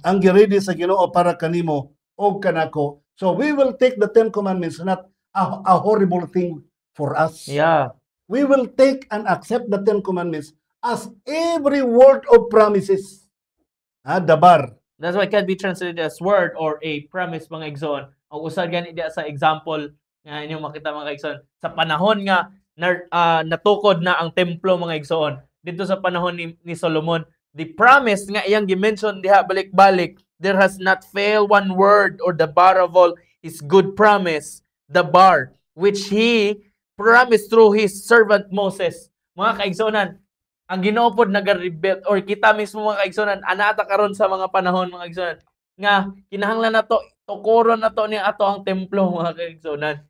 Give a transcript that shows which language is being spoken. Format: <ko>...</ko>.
<ceb>Ang giredi sa Ginoo para kanimo o kanako.</ceb> <en>So we will take the 10 commandments, not a horrible thing for us. Yeah. We will take and accept the 10 commandments as every word of promises.</en> <he>Dabar.</he> <en>That's why it can be translated as word or a promise</en> <ceb>mga igsoon. Ang usad gani diya sa example nga inyong makita mga igsoon sa panahon nga natukod na ang templo mga igsoon. Dito sa panahon ni Solomon,</ceb> <en>the promise</en> <ceb>nga iyang gi-mention diha balik-balik,</ceb> <en>there has not failed one word or the bar of all his good promise, the bar which he promised through his servant Moses.</en> <ceb>Mga kaigsonan, ang Ginoo pod nag-rebel or kita mismo mga kaigsonan anata karon sa mga panahon mga kaigsonan nga kinahanglan nato tukuron nato ni ato ang templo mga kaigsonan.</ceb>